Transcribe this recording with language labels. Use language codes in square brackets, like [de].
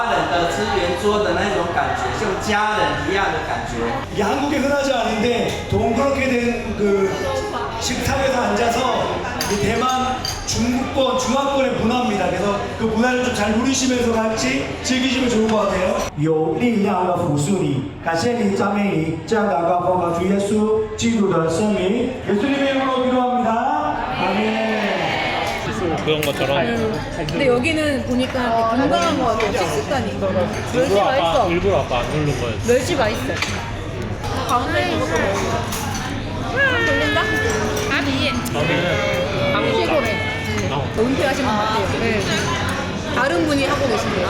[zh] 的吃圆桌的那种感觉，像家人一样的感觉。 [ko] 이게 한국에 흔하지 않은데 동그랗게 된 그 식탁에서 앉아서 이 대만 중국권 중화권의 문화입니다. 그래서 그 문화를 좀 잘 누리시면서 같이 즐기시면 좋을 것 같아요. [zh] 有力量的辅助你，感谢你，赞美你，这样祷告奉靠主耶稣基督的圣名， [ko] 예수님의 이름으로 기도합니다. 아멘. 그런 것처럼. 근데 여기는 보니까 건강한 것 같아요. 식습관이. 멸치 맛있어. 일부러 아까 안 누른 거였어. 멸치 맛있어. 가운데 이거 먹어. 돌린다? 아니. 저는 한국 시골에 은퇴하신 것 같아요. 네. 다른 분이 하고 계신데요.